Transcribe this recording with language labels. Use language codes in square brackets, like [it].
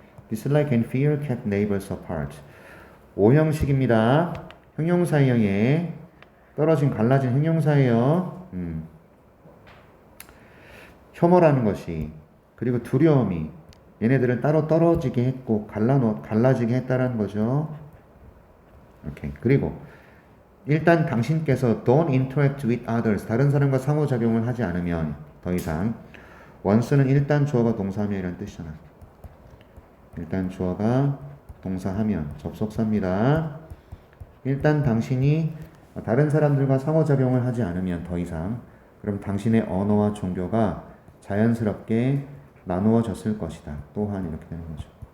[en] dislike and fear kept neighbors apart. [ko] 오형식입니다. 형용사형에 떨어진, 갈라진 형용사예요. 혐오라는 것이, 그리고 두려움이 얘네들은 따로 떨어지게 했고 갈라지게 했다라는 거죠. 오케이. 그리고 일단 당신께서 [en] don't interact with others. [ko] 다른 사람과 상호작용을 하지 않으면 더 이상. once는 일단 주어가 동사하면 이런 뜻이잖아. 일단 주어가 동사하면 접속사입니다. 일단 당신이 다른 사람들과 상호작용을 하지 않으면 더 이상 그럼 당신의 언어와 종교가 자연스럽게 나누어졌을 것이다. 또한 이렇게 되는 거죠.